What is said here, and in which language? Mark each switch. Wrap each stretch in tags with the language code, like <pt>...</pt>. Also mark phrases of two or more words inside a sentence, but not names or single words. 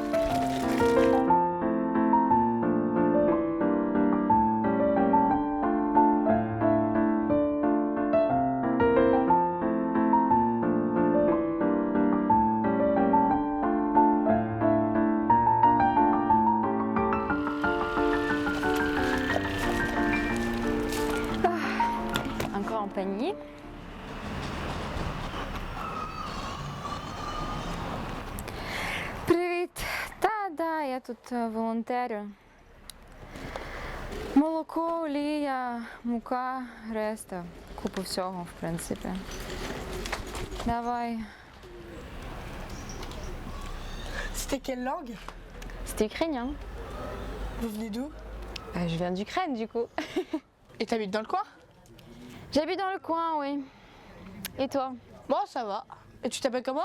<fr>Encore en panier.</fr> <uk>Привіт! Да, я тут волонтерю. Молоко, олія, мука, решта. Купу всього, в принципі. Давай.</uk> <fr>C'était quelle langue? C'était ukrainien. Vous venez d'où? Je viens d'Ukraine, du coup. Et t'habites dans le coin? J'habite dans le coin, oui. Et toi? Bon, ça va. Et tu t'appelles comment?</fr>